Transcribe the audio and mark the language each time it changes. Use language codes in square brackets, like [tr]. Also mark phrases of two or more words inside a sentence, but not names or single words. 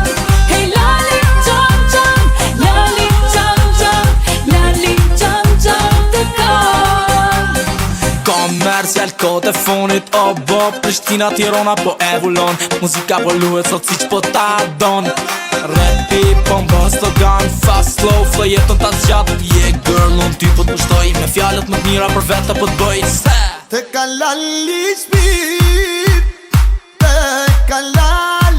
[sq] Hej lali qam qam, lali qam qam, lali qam qam të kam. Komercial kod e fonit, o bo Prishtina, Tirana po evullon. Muzika po luhet sot siq po ta don. Rapi po mbës të gan, [en] fast slow, flow [sq] jetën ta zgjat. [en] Yeah girl, [sq] unë ty po t'pushtoj, me fjalët më t'mira për vete po t'bëj. Se Te kalali shpirt, te kalali